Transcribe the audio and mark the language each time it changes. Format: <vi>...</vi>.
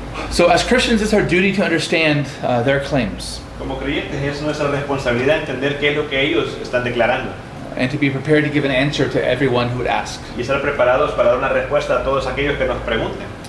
<en>So as Christians, it's our duty to understand their claims</en> <es>Como creyentes es nuestra responsabilidad entender qué es lo que ellos están declarando</es> <en>and to be prepared to give an answer to everyone who would ask.</en> <es>y estar preparados para dar una respuesta a todos aquellos que nos pregunten.</es>